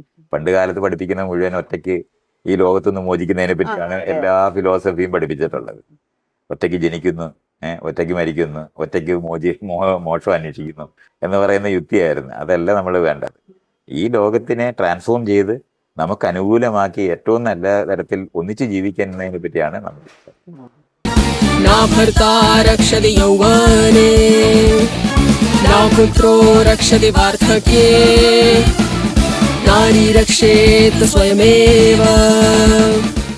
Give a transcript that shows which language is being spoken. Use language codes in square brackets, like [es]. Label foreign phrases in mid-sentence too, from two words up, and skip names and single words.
[ml] പണ്ട് കാലത്ത് പഠിപ്പിക്കുന്ന മുഴുവൻ ഒറ്റയ്ക്ക് ഈ ലോകത്തുനിന്ന് മോചിക്കുന്നതിനെ പറ്റിയാണ് എല്ലാ ഫിലോസഫിയും പഠിപ്പിച്ചിട്ടുള്ളത്. ഒറ്റയ്ക്ക് ജനിക്കുന്നു, ഒറ്റയ്ക്ക് മരിക്കുന്നു, ഒറ്റയ്ക്ക് മോക്ഷം അന്വേഷിക്കുന്നു എന്ന് പറയുന്ന യുക്തിയായിരുന്നു. അതല്ല നമ്മൾ വേണ്ടത്. ഈ ലോകത്തിനെ ട്രാൻസ്ഫോം ചെയ്ത് നമുക്ക് അനുകൂലമാക്കി ഏറ്റവും നല്ല തരത്തിൽ ഒന്നിച്ച് ജീവിക്കുന്നതിനെ പറ്റിയാണ് നമ്മൾ. [sa] ना भर्ता रक्षति यौवने, ना पुत्रो रक्षति वार्धक्ये, नारी रक्षेत् स्वयमेव.